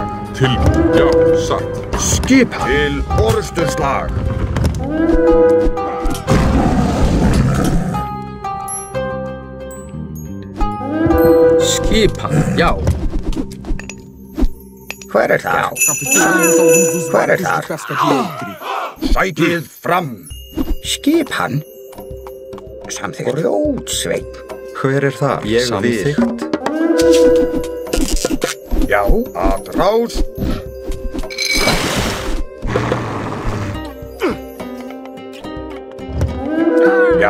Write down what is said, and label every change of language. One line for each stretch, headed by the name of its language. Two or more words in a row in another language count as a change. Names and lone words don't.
Icelandic: Tilbúin. Já, satt. Skipan. Til orrustuslag. Skipan. Já. Hver þar?
Portuguese: Capturamos alguns dos
Icelandic: Hver
Portuguese: barcos
Icelandic: þar?
Portuguese: de pesca de Eitri.
Icelandic: Sækið fram. Skipan. Samþykkt. Grjótsveinn. Hver það? Ég vil. Samþykkt. Já. Atrás. Já.